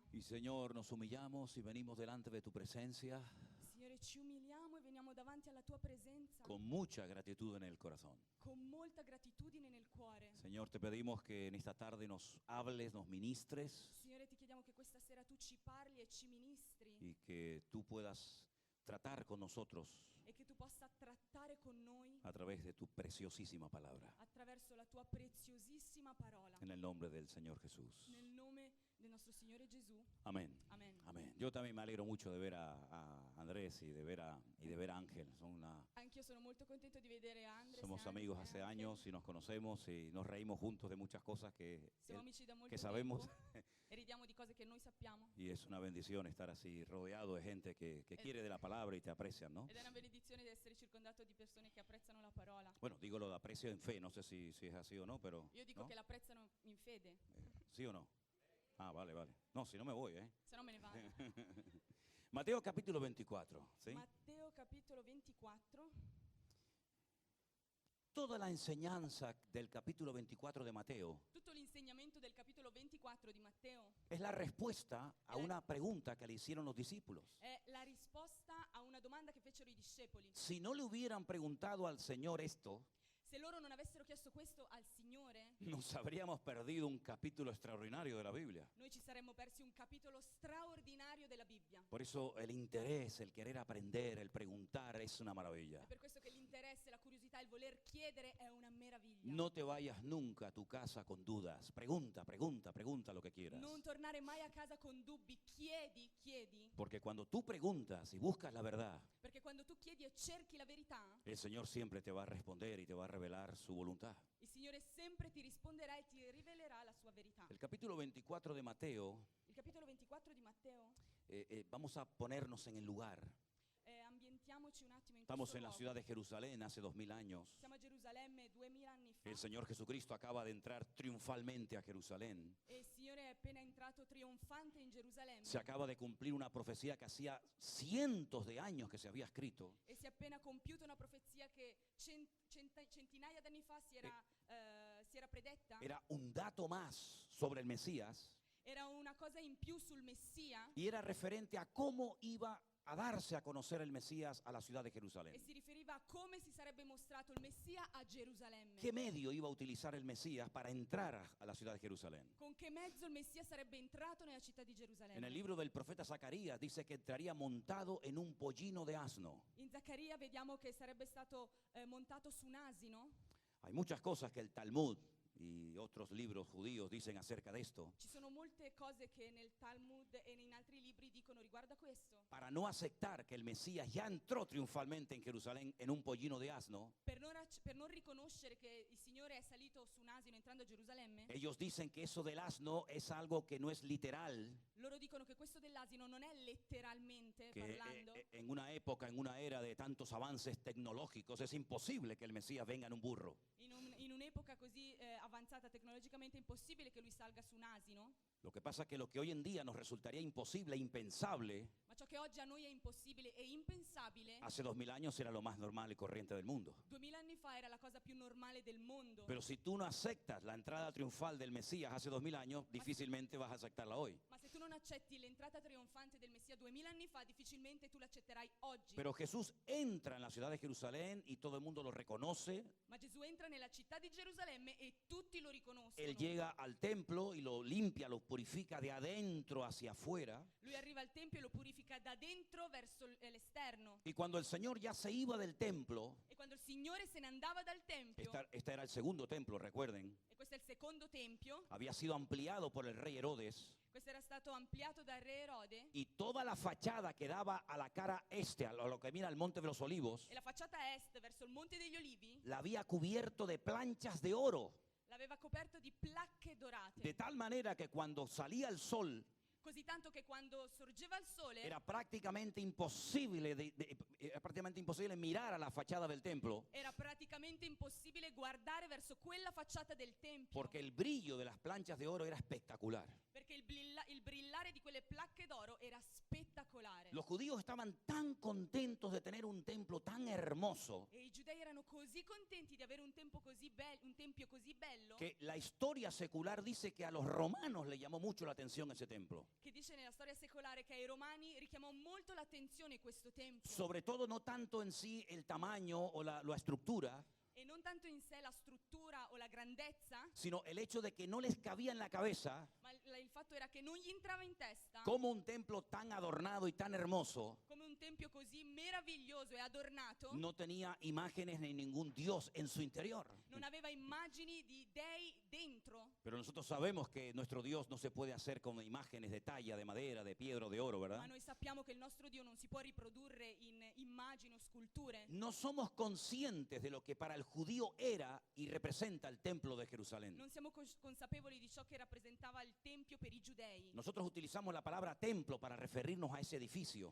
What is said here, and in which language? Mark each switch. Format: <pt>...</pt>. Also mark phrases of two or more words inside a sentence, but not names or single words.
<es>Y Señor, nos humillamos y venimos delante de tu presencia</es> <it>Signore, ci umiliamo e veniamo davanti alla tua presenza</it> <es>con mucha gratitud en el corazón.</es> <it>con molta gratitudine nel cuore.</it> <es>Señor, te pedimos que en esta tarde nos hables, nos ministres</es> <it>Signore, ti chiediamo che questa sera tu ci parli e ci ministri</it> <es>y que tú puedas tratar con nosotros</es> <it>e che tu possa trattare con noi</it> <es>a través de tu preciosísima palabra.</es> <it>attraverso la tua preziosissima parola.</it> <es>En el nombre del Señor Jesús.</es> <it>Nel nome del nostro Signore Gesù.</it> <es>Amén.</es> <it>Amen.</it> <es>Amén. Yo también me alegro mucho de ver a Andrés y de ver a Ángel.</es> <it>Anch'io sono molto contento di vedere Andres.</it> <es>Somos</es> <it>e</it> <es>amigos</es> <it>e</it> <es>hace</es> <it>Angel.</it> <es>años y nos conocemos y nos reímos juntos de muchas cosas</es> <it>Siamo amici da molto</it> <es>que sabemos.</es> <it>tempo e ridiamo di cose che noi sappiamo.</it> <es>Y es una bendición estar así rodeado de gente que quiere de la palabra y te aprecian, ¿no?</es> <it>Ed è una benedizione di essere circondato di persone che apprezzano la parola.</it> <es>Bueno, digo lo de aprecio en fe, no sé si es así o no, pero</es> <it>Io dico</it> <es>¿no?</es> <it>che l'apprezzano in fede,</it> <es>¿Sí o no? Ah, vale, vale. No, si no me voy, ¿eh?</es> <it>se no me ne vado.</it> <es>Mateo capítulo 24, ¿sí?</es> <it>Matteo capitolo 24.</it> <es>Toda la enseñanza del capítulo 24 de Mateo</es> <it>Tutto l'insegnamento del capitolo 24 di Matteo</it> <es>es la respuesta a una pregunta que le hicieron los discípulos.</es> <it>è la risposta a una domanda che fecero i discepoli.</it> <es>Si no le hubieran preguntado al Señor esto,</es> <it>Se loro non avessero chiesto questo al Signore,</it> <es>nos habríamos perdido un capítulo extraordinario de la Biblia.</es> <it>noi ci saremmo persi un capitolo straordinario della Bibbia.</it> <es>Por eso el interés, el querer aprender, el preguntar es una maravilla.</es> <it>È per questo che l'interesse, la curiosità, il voler chiedere è una meraviglia.</it> <es>No te vayas nunca a tu casa con dudas. Pregunta, pregunta, pregunta lo que quieras.</es> <it>Non tornare mai a casa con dubbi, chiedi, chiedi,</it> <es>Porque cuando tú preguntas y buscas la verdad,</es> <it>perché quando tu chiedi e cerchi la verità,</it> <es>el Señor siempre te va a responder y te va a revelar su voluntad.</es> <it>il Signore sempre ti risponderà e ti rivelerà la sua verità.</it> <es>El capítulo 24 de Mateo,</es> <it>Il capitolo 24 di Matteo,</it> <es>vamos a ponernos en el lugar.</es> <it>ambientiamoci un attimo in</it> <es>Estamos</es> <it>questo</it> <es>en la</es> <it>luogo.</it> <es>ciudad de Jerusalén hace 2000 años.</es> <it>Siamo a Gerusalemme 2000 anni fa</it> <es>El Señor Jesucristo acaba de entrar triunfalmente a Jerusalén.</es> <it>e il Signore è appena entrato trionfante in Gerusalemme</it> <es>Se acaba de cumplir una profecía que hacía cientos de años que se había escrito.</es> <it>e si è appena compiuta una profezia che centinaia d'anni fa si era predetta.</it> <es>Era un dato más sobre el Mesías</es> <it>Era una cosa in più sul Messia</it> <es>y era referente a cómo iba a darse a conocer el Mesías a la ciudad de Jerusalén.</es> <it>e si riferiva a come si sarebbe mostrato il Messia a Gerusalemme.</it> <es>¿Qué medio iba a utilizar el Mesías para entrar a la ciudad de Jerusalén?</es> <it>Con che mezzo il Messia sarebbe entrato nella città di</it> <es>En</es> <it>Gerusalemme?</it> <es>el libro del profeta Zacarías dice que entraría montado en un pollino de asno.</es> <it>In Zaccaria vediamo che sarebbe stato montato su un asino.</it> <es>Hay muchas cosas que el Talmud y otros libros judíos dicen acerca de esto.</es> <it>Ci sono molte cose che nel Talmud e in altri libri dicono riguardo a questo.</it> <es>Para no aceptar que el Mesías ya entró triunfalmente en Jerusalén en un pollino de asno,</es> <it>Per non riconoscere che il Signore è salito su un asino entrando a Gerusalemme,</it> <es>ellos dicen que eso del asno es algo que no es literal,</es> <it>loro dicono che questo dell'asino non è letteralmente</it> <es>que</es> <it>parlando.</it> <es>en una época, en una era de tantos avances tecnológicos, es imposible que el Mesías venga en un burro.</es> <it>In un'epoca così avanzata tecnologicamente è impossibile che lui salga su un asino,</it> <es>Lo que pasa es que lo que hoy en día nos resultaría imposible e impensable,</es> <it>ma ciò che oggi a noi è impossibile e impensabile,</it> <es>hace 2000 años era lo más normal y corriente del mundo.</es> <it>2000 anni fa era la cosa più normale del mondo.</it> <es>Pero si tú no aceptas la entrada triunfal del Mesías hace 2000 años, difícilmente vas a aceptarla hoy.</es> <it>Ma se tu non accetti l'entrata trionfante del Messia 2000 anni fa, difficilmente tu l'accetterai oggi.</it> <es>Pero Jesús entra en la ciudad de Jerusalén y todo el mundo lo reconoce.</es> <it>Ma Gesù entra nella città di Gerusalemme e tutti lo riconoscono.</it> <es>Él llega al templo y lo limpia, lo purifica de adentro hacia afuera.</es> <it>Lui arriva al tempio e lo purifica da dentro verso l'esterno.</it> <es>Y cuando el Señor ya se iba del templo,</es> <it>E quando il Signore se ne andava dal tempio,</it> <es>este era el segundo templo, recuerden,</es> <it>e questo è il secondo tempio,</it> <es>había sido ampliado por el rey Herodes.</es> <it>questo era stato ampliato dal re Erode,</it> <es>Y toda la fachada que daba a la cara este, a lo que mira al Monte de los Olivos,</es> <it>e la facciata est verso il Monte degli Olivi</it> <es>la había cubierto de planchas de oro.</es> <it>l'aveva coperto di placche dorate,</it> <es>De tal manera que cuando salía el sol,</es> <it>così tanto che quando sorgeva il sole</it> <es>era prácticamente imposible, era prácticamente imposible mirar a la fachada del templo,</es> <it>era praticamente impossibile guardare verso quella facciata del tempio,</it> <es>porque el brillo de las planchas de oro era espectacular.</es> <it>perché il brillare di quelle placche d'oro era spettacolare.</it> <es>Los judíos estaban tan contentos de tener un templo tan hermoso</es> <it>E i giudei erano così contenti di avere un tempio così bello</it> <es>que la historia secular dice que a los romanos le llamó mucho la atención ese templo.</es> <it>che dice nella storia secolare che ai romani richiamò molto l'attenzione questo tempio,</it> <es>Sobre todo no tanto en sí el tamaño o la estructura,</es> <it>e non tanto in sé la struttura o la grandezza,</it> <es>sino el hecho de que no les cabía en la cabeza</es> <it>ma il fatto era che non gli entrava in testa</it> <es>cómo un templo tan adornado y tan hermoso</es> <it>come un tempio così meraviglioso e adornato</it> <es>no tenía imágenes ni ningún dios en su interior.</es> <it>non aveva immagini di dei dentro.</it> <es>Pero nosotros sabemos que nuestro Dios no se puede hacer con imágenes de talla, de madera, de piedra o de oro,</es> <it>Ma</it> <es>¿verdad?</es> <it>noi sappiamo che il nostro Dio non si può riprodurre in immagini o sculture.</it> <es>No somos conscientes de lo que para el judío era y representa el templo de Jerusalén.</es> <it>Non siamo consapevoli di ciò che rappresentava il tempio per i giudei.</it> <es>Nosotros utilizamos la palabra templo para referirnos a ese edificio,</es>